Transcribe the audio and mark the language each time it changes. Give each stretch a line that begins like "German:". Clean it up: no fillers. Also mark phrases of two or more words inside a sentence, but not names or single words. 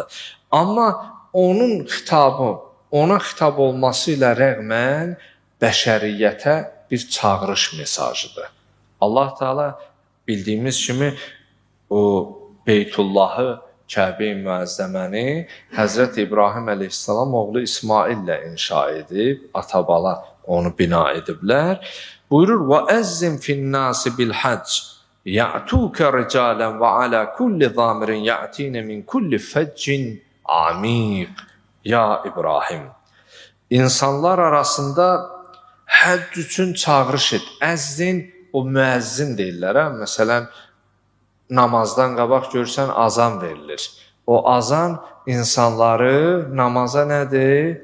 Azerbaijani: Amma onun xitabı, ona xitab olması ilə rəğmən bəşəriyyətə bir çağırış mesajıdır. Allah Teala bildiyimiz kimi o Beytullahı, Kəbə-i Müəzzəməni Həzrət İbrahim əleyhissalam oğlu İsmaillə inşa edib, ata-bala onu bina ediblər. Buyurur,
Arabic: وَأَزِّمْ فِي النَّاسِ بِالْحَجِّ يَعْتُوكَ رِجَالًا وَعَلَى كُلِّ ضَامِرٍ يَأْتِينَ مِنْ كُلِّ فَجٍّ عَمِيقٍ.
Azerbaijani: Ya İbrahim, insanlar arasında həcc üçün çağırış et. Əzzin, o müəzzin deyirlər. Məsələn, namazdan qabaq görsən azan verilir. O azan insanları namaza nədir?